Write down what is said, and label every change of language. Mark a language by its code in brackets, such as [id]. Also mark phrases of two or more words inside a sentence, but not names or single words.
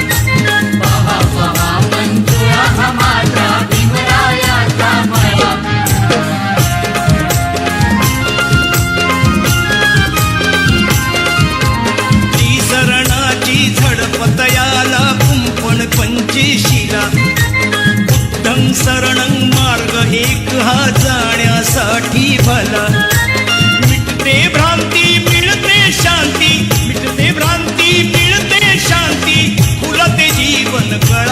[mr] झडपतयाला कुंपण पंचेशीला, [pi] बुद्धं शरणं [mr] मार्ग एक हा जाण्यासाठी भला. मिटते भ्रांती मिळते शांती, मिटते भ्रांती मिळते शांती, फुलते जीवन कळा.